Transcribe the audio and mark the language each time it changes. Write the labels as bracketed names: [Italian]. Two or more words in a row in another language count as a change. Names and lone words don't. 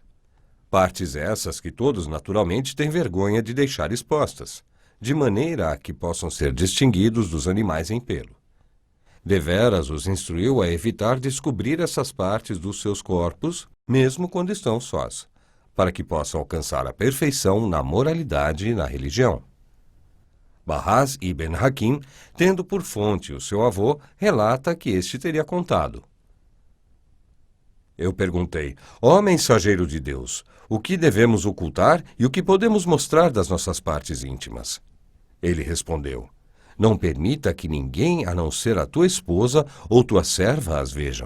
[Portuguese] Partes essas que todos naturalmente têm vergonha de deixar expostas, de maneira a que possam ser distinguidos dos animais em pelo. Deveras os instruiu a evitar descobrir essas partes dos seus corpos, mesmo quando estão sós, para que possam alcançar a perfeição na moralidade e na religião. Bahaz ibn Hakim, tendo por fonte o seu avô, relata que este teria contado. Eu perguntei, ó mensageiro de Deus, o que devemos ocultar e o que podemos mostrar das nossas partes íntimas? Ele respondeu, não permita que ninguém, a não ser a tua esposa ou tua serva, as vejam.